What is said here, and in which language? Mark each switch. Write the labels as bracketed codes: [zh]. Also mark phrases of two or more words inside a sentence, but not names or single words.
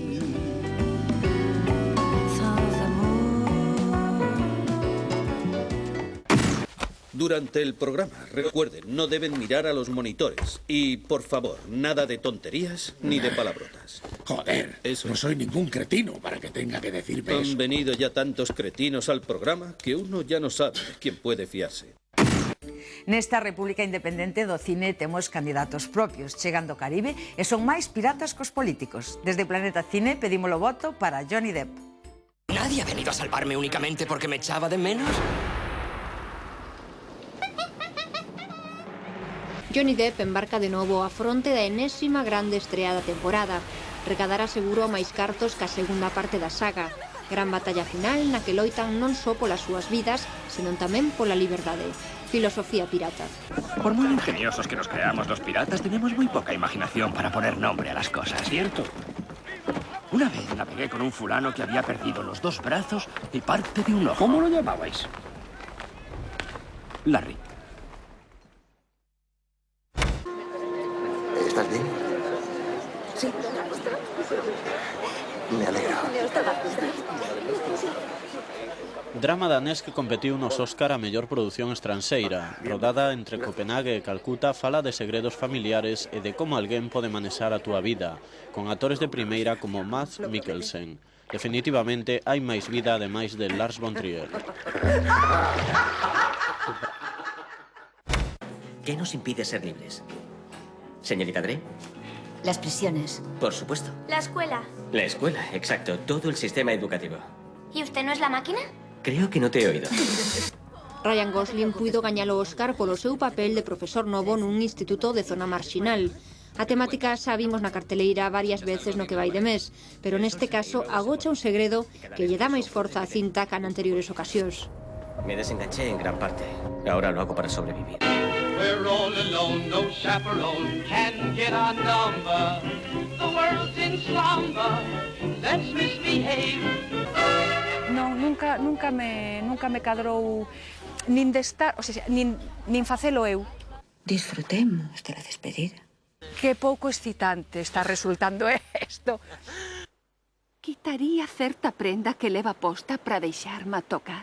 [es] Durante el programa, recuerden, no deben mirar a los monitores. Y, por favor, nada de tonterías ni de palabrotas. Joder, no soy ningún cretino para que tenga que decirme eso. Han venido ya tantos cretinos al programa que uno ya no sabe de quién puede fiarse. [gl] Nesta República Independente do cine temos candidatos propios, chegan do Caribe e son máis piratas cos políticos. Desde Planeta Cine pedimos o voto para Johnny Depp. [es] ¿Nadie ha venido a salvarme únicamente porque me echaba de menos? [gl] Johnny Depp embarca de novo a fronte da enésima grande estrea da temporada. Recadará seguro máis cartos que a segunda parte da saga. Gran batalla final na que loitan non só polas súas vidas, senón tamén pola liberdade. Filosofía pirata. [es] Por muy ingeniosos que nos creamos los piratas, tenemos muy poca imaginación para poner nombre a las cosas. ¿Cierto? Una vez navegué con un fulano que había perdido los 2 brazos y parte de un ojo. ¿Cómo lo llamabais? Larry. ¿Estás bien? Sí. Me alegro. [gl] Drama danés que competiu nos Óscar a mellor produción estranxeira. Rodada entre Copenhague e Calcuta, fala de segredos familiares e de como alguén pode manexar a túa vida, con actores de primeira como Mads Mikkelsen. Definitivamente hai máis vida ademais de Lars von Trier. [es] ¿Qué nos impide ser libres? ¿Señorita Dre? Las prisiones. Por supuesto. La escuela. La escuela, exacto. Todo el sistema educativo. ¿Y usted no es la máquina? Creo que no te he oído. [gl] Ryan Gosling puido gañar o Óscar polo seu papel de profesor novo nun instituto de zona marxinal. A temática xa vimos na carteleira varias veces no que vai de mes, pero neste caso agocha un segredo que lle dá máis forza a cinta que en anteriores ocasións. [es] Me desenganché en gran parte. Ahora lo hago para sobrevivir. [en] We're all alone, no chaperone can get our number. The world's in slumber, let's misbehave. [gl] Non, nunca me cadrou nin de estar, [es] o sea, [gl] nin facelo eu. [es] Disfrutemos de la despedida. [gl] Que pouco excitante está resultando isto. Quitaría certa prenda que leva posta para deixarma tocar.